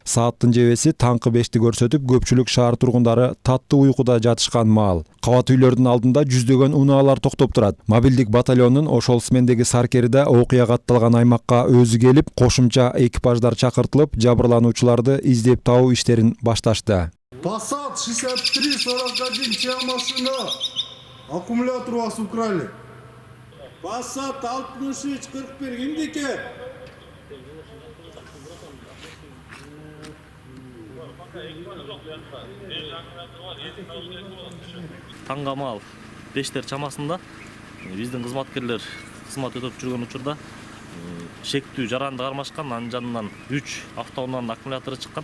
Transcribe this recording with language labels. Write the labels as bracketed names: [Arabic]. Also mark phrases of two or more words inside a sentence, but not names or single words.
[Kyrgyz] Сааттын жебеси таңкы 5ти көрсөтүп, көпчүлүк шаар тургундары таттуу уйкуда жатышкан маал. Кабат үйлөрдүн алдында жүздөгөн унаалар токтоп турат. Мобилдик батальондун ошол смендеги саркери да окуя катталган аймакка өзү келип, кошумча экипаждар чакыртылып, жабырлануучуларды издеп табуу иштерин башташты. [Russian] Passat 63-41, чья машина? Аккумулятор у вас украли. [Kyrgyz] Passat 63-41, кимдики? Таңга маал 5тер чамасында биздин кызматкерлер кызмат өтөп жүргөн учурда шектүү жаранды кармашкан, анын жанынан 3 автоунаанын аккумулятору чыккан.